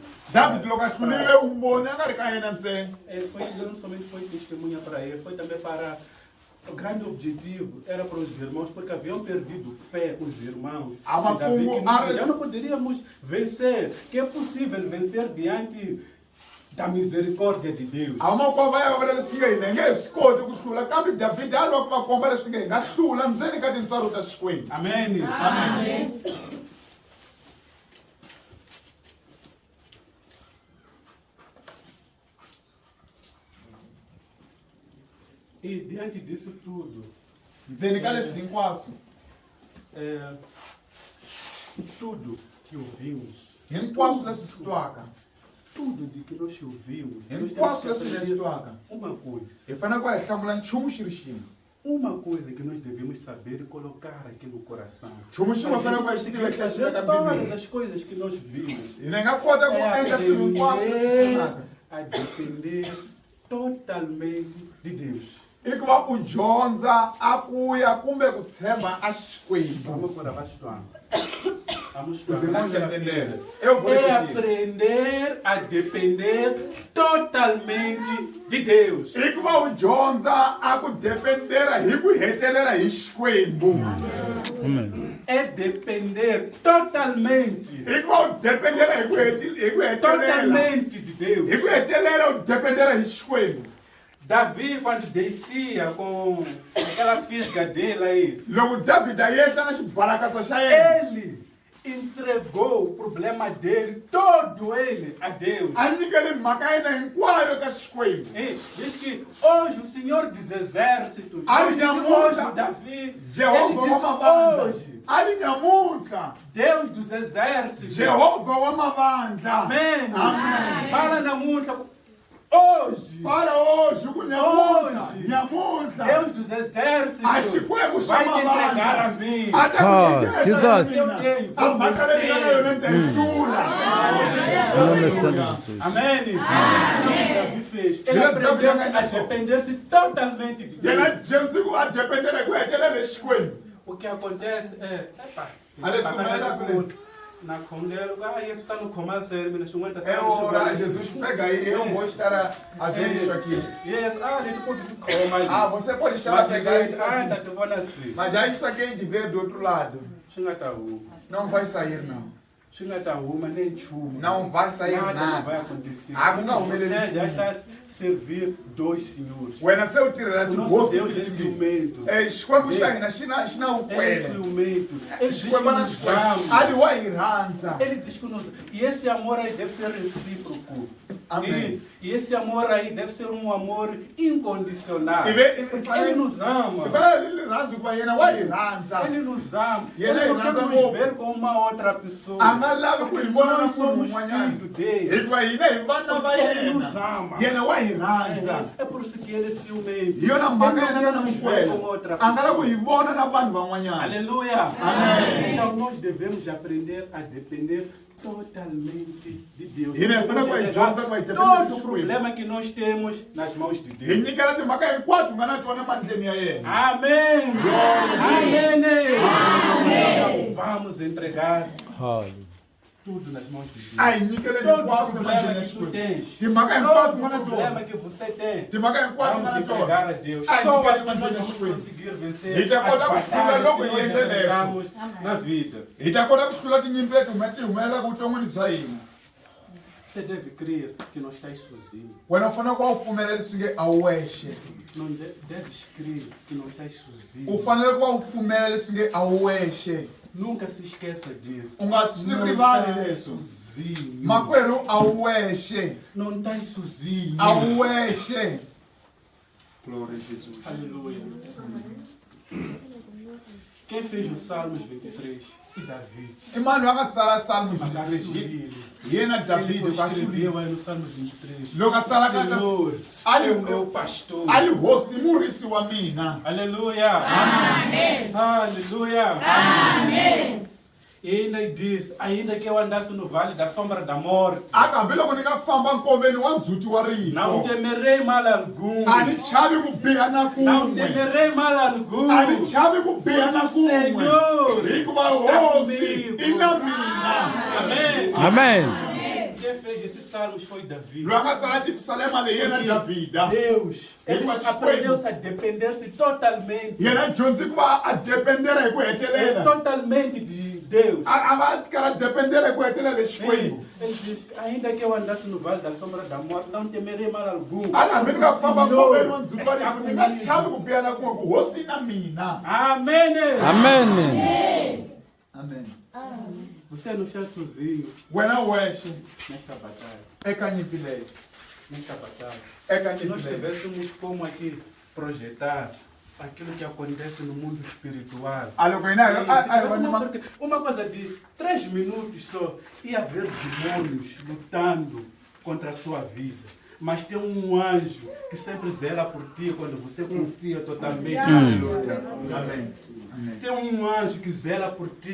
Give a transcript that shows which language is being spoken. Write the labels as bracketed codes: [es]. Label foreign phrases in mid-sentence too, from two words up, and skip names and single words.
[ts] davhidi loko a hlulile umboni a nga ri ka yena ntsena [pt] Não somente foi testemunha para ele, foi também para. O grande objetivo era para os irmãos, porque haviam perdido fé os irmãos. Ah, E Davi, que mas- já não poderíamos vencer, que é possível vencer diante da misericórdia de Deus. [ts] a vamakwavo va ya va vula leswi nga hina hi nge hi swi koti ku hlula kambe davhidi a lava ku va komba leswi nga hi nga hlula ndzeni ka tintswalo ta xikwembu [pt] Amém. E diante disso tudo, [ts] ndzeni ka leswi hinkwaswo [pt] tudo que ouvimos, [ts] hinkwaswo leswi swi twaka [pt] tudo de que nós ouvimos, nós [ts] hinkwaswo [pt] temos que [ts] leswi hi [pt] aprender [ts] leswi twaka [pt] uma coisa. [ts] hi fanele ku hi hlamula nchumu xi ri xin'we [pt] Uma coisa que nós devemos saber e colocar aqui no coração. [ts] nchumu xin'we [pt] A [ts] fanele ku hi [pt] gente [ts] xi [pt] conseguir [ts] tiveka xi [pt] fazer [ts] veka [pt] todas [ts] mbibili [pt] as coisas que nós vimos. [ts] hina hi nga kota ku [pt] É [ts] endla swilo hinkwaswo leswi [pt] aprender [ts] pfunaka [pt] a depender totalmente de Deus. [ts] I ku va u dyondza a ku ya kumbe ku tshemba a Xikwembu. [pt] Vamos por abaixo do ano. Vamos Os irmãos naquela entenderam. pedra. Eu vou É repetir. aprender a depender totalmente de Deus. [ts] I ku va u dyondza a ku dependera hi ku hetelela hi Xikwembu. [pt] Amen. É depender totalmente, [ts] I ku va u dependera hi ku hetelela. [pt] totalmente de Deus. [ts] Hi ku hetelela u dependera hi Xikwembu. [pt] Davi, quando descia com aquela fisga dele aí, [ts] Loko Davida yehla na xibalakatsa xa yena, [pt] ele entregou o problema dele, todo ele, a Deus. [ts] a nyikele mhaka ya yena hinkwayo ka Xikwembu. [pt] E diz que hoje o Senhor dos Exércitos, [ts] Ali [pt] disse [ts] nyamuhla, [pt] hoje Davi, ele [ts] Jehova wa [pt] disse [ts] mavandla, [pt] hoje, [ts] ali nyamuhla, [pt] Deus dos Exércitos, [ts] Jehova wa mavandla. [pt] amém, Amém. fala na muita, hoje, Fala hoje [ts] ku nyamuhla, [pt] Hoje. [ts] nyamuhla. [pt] Deus dos Exércitos [ts] A Xikwembu xa [pt] vai te entregar a [ts] mavandla. [pt] mim. Ata Oh, [ts] ku [pt] Jesus. [ts] nyikela a mhaka leyi nga na yona ndza yi hlula. [pt] Em nome de Jesus. Amém? Davi fez. Ele aprendeu a depender-se totalmente de Deus. [ts] Yena jensi ku a dependela hi ku hetelela hi Xikwembu. [pt] O que acontece é. Ale sumela kule. [ts] Na khongelo, [pt] isso está no comando sério, mas não aguenta É hora, Jesus pega aí, eu vou estar a ver isso aqui. Yes, ele pode comer. Ah, você pode estar a pegar isso Anda, aqui. tu vai nascer. Mas já isso aqui é de ver do outro lado. Xinga tá uma. Não vai sair, não. Xinga tá uma, nem chuma. Não vai sair Não vai nada. acontecer. Ah, não, ele Você já chuma. está a servir dois senhores. Wena se eu tirar O de nosso gosto Deus é de ciumento. [ts] é Xikwembu xa hina xi na [pt] Ele é [ts] ukwele. [pt] ciumento. Ele diz que [ts] Xikwembu na [pt] nos [ts] Xikwembu. [pt] ama. [ts] Ali wa hi rhandza. [pt] Ele diz que nos... E esse amor aí deve ser recíproco. Amém. E esse amor aí deve ser um amor incondicional. Porque Ele ele nos ama. [ts] fala lili rhandza ku va yena wa hi rhandza. [pt] Ele nos ama. E ele Ele não [ts] rhandza [pt] quer nos [ts] ngopfu. [pt] ver com uma outra pessoa. [ts] A nga lavi ku hi vona na [pt] Nós [ts] munhu [pt] somos [ts] un'wanyana. [pt] filhos dele. [ts] Hikuva hina hi vana va [pt] Ele nos [ts] yena. [pt] ama. [ts] Yena wa hi rhandza. [pt] É por isso que ele é ciumento. [ts] Hi yona mhaka [pt] Ele [ts] yena [pt] não [ts] nga na [pt] quer nos ver [ts] mukwela. [pt] como outra [ts] A nga lavi ku [pt] pessoa. [ts] hi vona na vanhu van'wanyana. [pt] Aleluia. Amém. Então nós devemos aprender a depender totalmente de Deus. E nem Devemos vai entregar Deus, vai depender todo do o Espírito. problema que nós temos nas mãos de [ts] Hi [pt] Deus. [ts] nyikela timhaka hinkwato nga na tona mandleni ya yena. [pt] Amém. Amém. Então, vamos entregar Hallelujah. tudo nas mãos de Deus. [ts] A hi nyikele [pt] Todo [ts] hinkwaswo [pt] problema [ts] mandleni ya [pt] que tu [ts] Xikwembu. [pt] tens, [ts] Timhaka hinkwato [pt] todo [ts] nga na [pt] problema [ts] tona. [pt] que você tem, [ts] Timhaka hinkwato nga [pt] vamos [ts] na [pt] entregar [ts] tona. [pt] a Deus. Ai, Só ninguém assim vai nós fazer vamos isso. conseguir vencer E já as pode acontecer batalhas logo que e nós entender enfrentamos na vida. [ts] Hi ta kota ku hlula tinyimpi leti ti humelelaka vuton'wini bya hina. [pt] Você deve crer que não estás sozinho. [ts] Wena u fanele ku va u pfumela leswi nge a wu wexe. [pt] Não deves crer que não estás sozinho. [ts] U fanele ku va u pfumela leswi nge a wu wexe. [pt] Nunca se esqueça disso. [ts] U nga swi [pt] Não [ts] rivali [pt] estás [ts] leswo. [pt] sozinho. [ts] Makwerhu a wu wexe. [pt] Não estás sozinho. [ts] A wu wexe. [pt] Glória a Jesus. Aleluia. Quem fez os Salmos 23? E Davi. [ts] I mani va nga tsala Salmo 23. Magasulile. Hi yena [pt] Ele [ts] Davide ku [pt] escreveu aí no Salmo 23. [ts] Loko a tsala ka [pt] Senhor, [ts] ali [pt] é o meu pastor. [ts] ali hosi i murisi wa mina. [pt] Aleluia. Amém. Aleluia. Amém. E ainda diz, ainda que eu andasse no vale da sombra da morte, [ts] Aka hambiloko ni nga famba nkoveni wa ndzhuti wa [pt] não [ts] rifo. [pt] temerei mal algum. [ts] A ni chavi ku biha na [pt] Não [ts] kun'we. [pt] temerei mal algum. [ts] A ni chavi ku biha na kun'we. [pt] Senhor [ts] Hikuva [pt] está [ts] hosi [pt] comigo. [ts] i na mina. [pt] Amém. Amen. Quem fez esses salmos foi Davi. [ts] Loyi a nga tsala tipsalema leyi yena Davida. [pt] Deus, ele Ele aprendeu a depender-se totalmente. [ts] Yena dyondzi ku va a dependera hi ku hetelela. [pt] Totalmente de Deus. [ts] A va kara dependera hi ku hetelela hi Xikwembu. [pt] Ele diz, ainda que eu andasse no vale da sombra da morte, não temerei mal algum. [ts] Ala hambi ni nga famba nkoveni wa ndzhuti wa [pt] está [ts] rifo ni nga [pt] comigo. [ts] chavi ku biha na kun'we ku hosi i na mina. [pt] Amém. Amen. Amen. Você não está sozinho [ts] Wena wexe [pt] nesta batalha. [ts] eka nyimpi leyi. [pt] Nesta batalha. [ts] Eka [pt] Se nós [ts] nyimpi leyi. [pt] tivéssemos como aqui projetar aquilo que acontece no mundo espiritual. [ts] A loko hina [pt] Se [ts] a hi [pt] tivéssemos [ts] vona [pt] porque uma coisa de 3 minutos só, ia haver demônios lutando contra a sua vida. Mas tem um anjo que sempre zela por ti quando você confia totalmente. Aleluia. Amém. Amém. Tem um anjo que zela por ti.